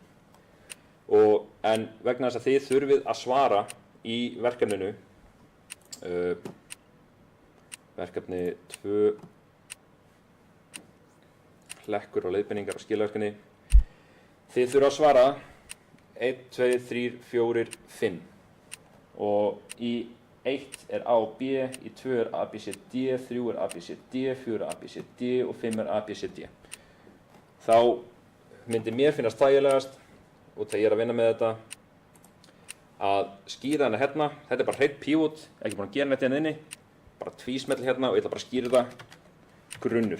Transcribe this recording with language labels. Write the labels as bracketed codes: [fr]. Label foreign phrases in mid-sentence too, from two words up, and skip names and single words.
[is] En vegna þess að þið þurfið að svara í verkefninu, verkefni 2, hlekkur og leiðbeiningar og skilverkefni, þið þurfið að svara 1, 2, 3, 4, 5. Og í 1 er A og B, í 2 er A, B, C, D, 3 er A, B, C, D, 4 er A, B, C, D og 5 er A, B, C, D. Þá myndi mér finnast þægilegast, og þegar ég er að vinna með þetta, að skýra hana hérna. Þetta er bara hreinn pivot, ekki búin að gera neitt hérna inni, bara tvísmell hérna og ég ætla bara að skýra þetta grunnur.